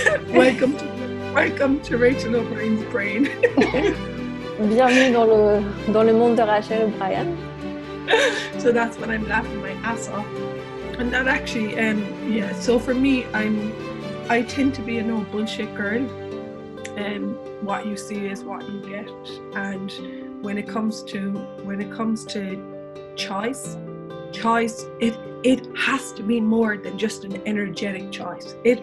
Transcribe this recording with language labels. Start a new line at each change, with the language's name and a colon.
English: Welcome to Rachel O'Brien's brain.
French: Bienvenue dans le monde de Rachel O'Brien.
English: So that's when I'm laughing my ass off. And that actually, so for me, I tend to be a no bullshit girl. What you see is what you get. And when it comes to choice, it has to be more than just an energetic choice.